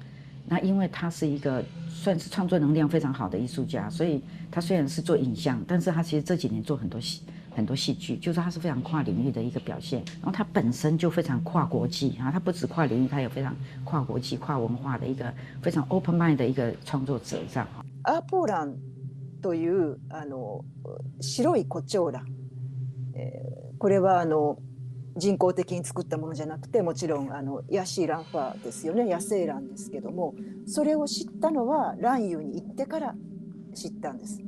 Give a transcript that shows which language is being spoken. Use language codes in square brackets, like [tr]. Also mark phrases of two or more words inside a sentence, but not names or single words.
[zh] 那因为他是一个算是创作能量非常好的艺术家，所以他虽然是做影像，但是他其实这几年做很多戏剧，就是他是非常跨领域的一个表现。然后他本身就非常跨国际啊，他不止跨领域，他也非常跨国际、跨文化的一个非常 [en] open mind [zh] 的一个创作者这样。 [ja] アーポーランという白い胡蝶蘭、これは人工的に作ったものじゃなくて、もちろんヤシーランファーですよね、野生蘭ですけども、それを知ったのは蘭遊に行ってから知ったんです。